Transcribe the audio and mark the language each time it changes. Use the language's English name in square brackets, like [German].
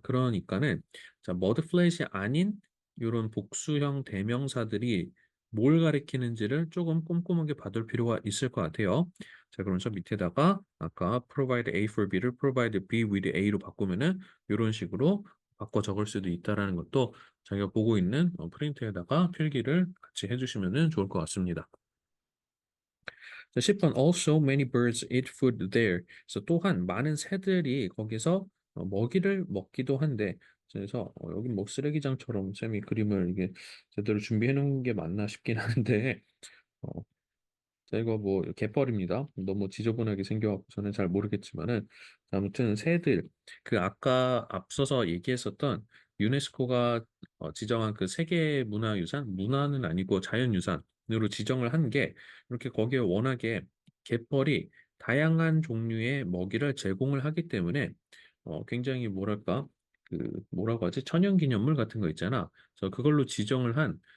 [Korean] 그러니까는 자, 머드플랫이 아닌 이런 복수형 대명사들이 뭘 가리키는지를 조금 꼼꼼하게 봐둘 필요가 있을 것 같아요. 자, 그럼 저 밑에다가 아까 provide A for B를 provide B with A로 바꾸면은 이런 식으로 바꿔 적을 수도 있다라는 것도 자기가 보고 있는 프린트에다가 필기를 같이 해주시면 좋을 것 같습니다. 자, 10번 [English] Also many birds eat food there. [Korean] 그래서 또한 많은 새들이 거기서 먹이를 먹기도 한데 그래서 여기 뭐 쓰레기장처럼 쌤이 그림을 이게 제대로 준비해 놓은 게 맞나 싶긴 하는데 어, 자, 이거 뭐 갯벌입니다. 너무 지저분하게 생겨갖고 저는 잘 모르겠지만은 아무튼 새들 그 아까 앞서서 얘기했었던 유네스코가 지정한 그 세계 문화유산 문화는 아니고 자연유산으로 지정을 한 게 이렇게 거기에 워낙에 갯벌이 다양한 종류의 먹이를 제공을 하기 때문에 굉장히 뭐랄까 그 뭐라고 하지 천연기념물 같은 거 있잖아. 그래서 그걸로 지정을 한